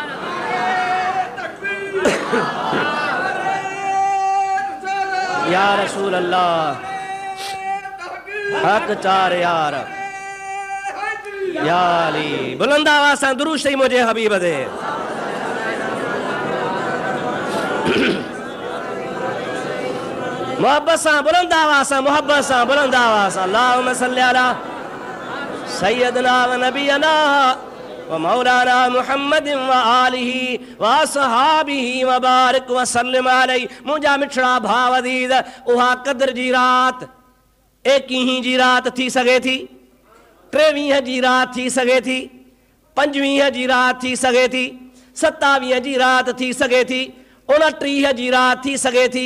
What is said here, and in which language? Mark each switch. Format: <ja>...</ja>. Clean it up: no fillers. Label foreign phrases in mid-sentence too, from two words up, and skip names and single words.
<ar>يا رسول الله</ar> <sd>हक चार यार या अली बुलंद आवाज़ सां दुरूद शरीफ़ मुंहिंजे हबीब ते। मोहब्बत सां बुलंद आवाज़ सां, मोहब्बत सां बुलंद आवाज़ सां,</sd> <ar>اللهم صل على سيدنا ونبينا ومولانا محمد وآله وأصحابه وبارك وسلم عليه.</ar> <sd>मुंहिंजा मिठड़ा भाव अज़ीज़, उहा क़द्र जी रात 21 जी रात थी सघे थी, 23 जी रात थी सघे थी, 25 जी रात थी सघे थी, 27 जी रात थी सघे थी, 29 जी रात थी सघे थी।</sd>